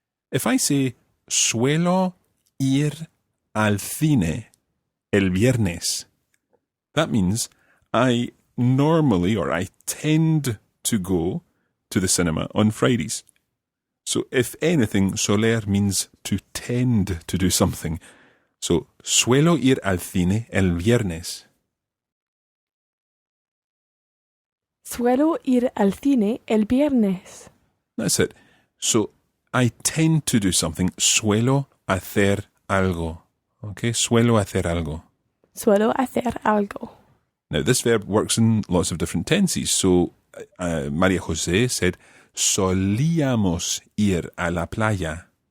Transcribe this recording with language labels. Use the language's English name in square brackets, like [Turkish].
[English] If I say, [Spanish] suelo ir al cine el viernes, [English] that means I normally, or I tend to go to the cinema on Fridays. So if anything, soler means to tend to do something. [Spanish] So, suelo ir al cine el viernes. Suelo ir al cine el viernes. [English] That's it. So, I tend to do something. [Spanish] Suelo hacer algo. Okay, suelo hacer algo. Suelo hacer algo. [English] Now, this verb works in lots of different tenses. So, Maria Jose said, [Spanish] solíamos ir a la playa.